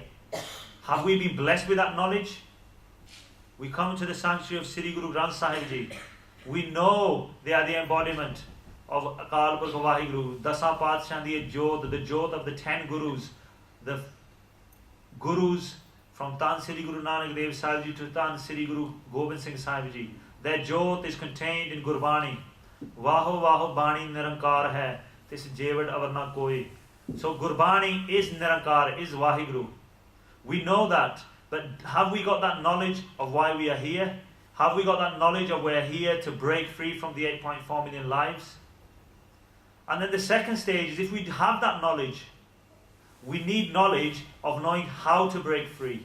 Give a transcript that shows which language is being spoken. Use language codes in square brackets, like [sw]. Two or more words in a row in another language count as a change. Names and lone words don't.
[en] Have we been blessed with that knowledge? We come to the sanctuary of Sri Guru Granth Sahib Ji. We know they are the embodiment of Akal Purkh Vaheguru, [pa] ਦਸਾਂ ਪਾਤਸ਼ਾਹਾਂ ਦੀ ਜੋਤ, [en] the Jyot of the 10 Gurus, the Gurus from Tan Sri Guru Nanak Dev Sahib Ji to Tan Sri Guru Gobind Singh Sahib Ji. Their Jyot is contained in Gurbani. [pa] ਵਾਹੁ ਵਾਹੁ ਬਾਣੀ ਨਿਰੰਕਾਰ ਹੈ, ਤਿਸੁ ਜੇਵਡੁ ਅਵਰੁ ਨ ਕੋਇ. [en] So Gurbani is Nirankar, is Vaheguru. We know that, but have we got that knowledge of why we are here? Have we got that knowledge of we're here to break free from the 8.4 million lives? And then the second stage is if we have that knowledge, we need knowledge of knowing how to break free.